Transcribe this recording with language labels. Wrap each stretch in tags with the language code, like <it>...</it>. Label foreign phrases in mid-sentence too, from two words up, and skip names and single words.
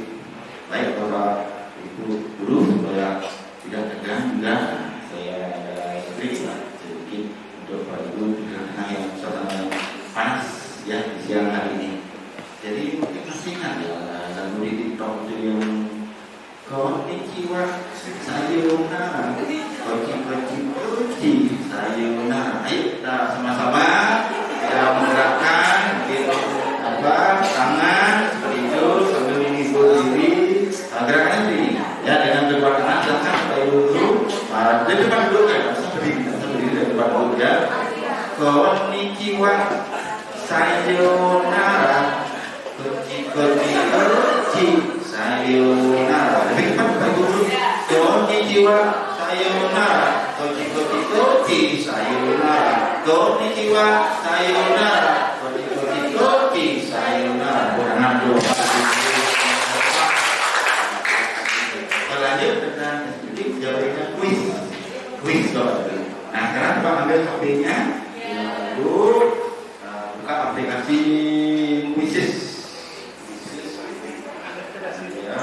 <id>Baik Bapak Ibu guru, supaya tidak tegang juga saya ada sedikit untuk Bapak Ibu karena yang suasana panas ya di siang hari ini. Jadi mungkin masih ingat ya lagu di TikTok itu yang</id> <ja>こんにちは さよなら、こっち さよなら.</ja> <id>Ayo kita sama-sama kita menggerakkan tangan seperti itu sambil menghibur diri. Gerakannya begini ya, dengan kedua tangan silakan Bapak Ibu dulu di depan dulu ya, seperti di depan dulu ya.</id> <ja>こんにちは さよなら、こっち さよなら.</ja> <id>Lebih cepat Bapak Ibu dulu.</id> <ja>こんにちは さよなら、こっち さよなら. こんにちは さよなら、こっち さよなら.</ja> <id>Tangan dulu. Lanjut dengan sedikit jawabannya kuis soal. Nah sekarang Pak ambil HP-nya, lalu buka aplikasi Quizzes. Ya.</id>